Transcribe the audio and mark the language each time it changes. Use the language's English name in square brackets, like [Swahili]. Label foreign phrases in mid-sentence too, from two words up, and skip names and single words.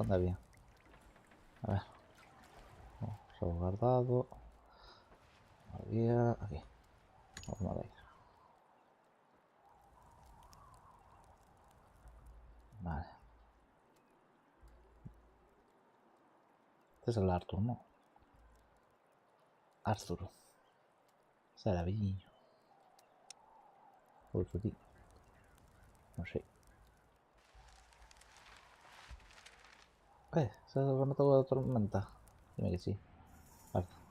[Galician] Onde había? A ver. Só guardado. Había... Aquí. Vamos madeira. Vale. [Spanish] Este es el Arthur, ¿no? [Galician] Arthur. Será viño. [Spanish] O eso, tío. No sé. ¿Se remató la tormenta? Dime que sí. Vale.